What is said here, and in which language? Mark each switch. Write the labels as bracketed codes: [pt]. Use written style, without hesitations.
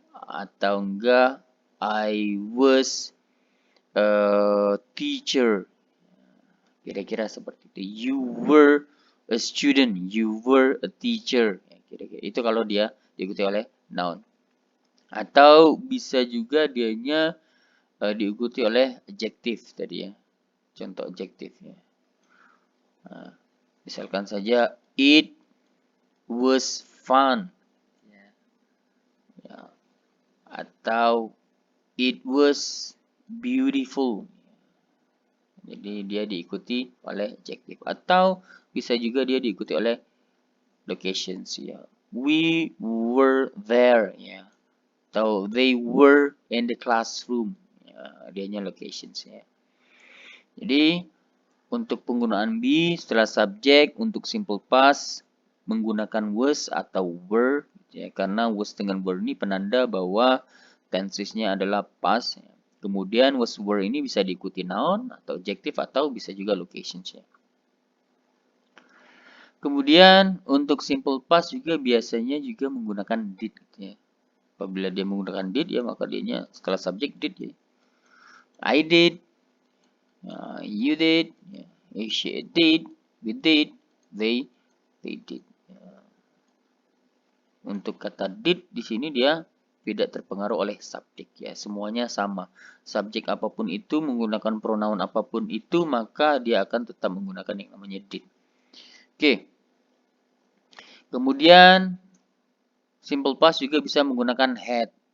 [id] Atau enggak [en] I was a teacher. [id] Kira-kira seperti itu. [en] You were a student, you were a teacher. [id] Ya, kira-kira itu kalau dia diikuti oleh noun. Atau bisa juga dianya diikuti oleh adjective tadi ya. Contoh adjective ya. Nah, misalkan saja [en] it was fun. [id] Ya. Ya. Atau [en] it was beautiful. [id] Jadi dia diikuti oleh adjective. Atau bisa juga dia diikuti oleh locations ya. [en] We were there [id] ya. Atau [en] they were in the classroom. [id] Ya, dianya locations ya. Jadi untuk penggunaan be setelah subjek untuk simple past menggunakan was atau were ya, karena was dengan were ini penanda bahwa tensesnya adalah past ya. Kemudian was were ini bisa diikuti noun atau adjective atau bisa juga locations ya. Kemudian untuk simple past juga biasanya juga menggunakan did ya. Apabila dia menggunakan did ya maka dianya setelah subjek did ya. [en] I did, you did, she did, we did, they did. [id] Untuk kata did di sini dia tidak terpengaruh oleh subjek ya, semuanya sama. Subjek apapun itu menggunakan pronoun apapun itu maka dia akan tetap menggunakan yang namanya did. Oke. Kemudian simple past juga bisa menggunakan had.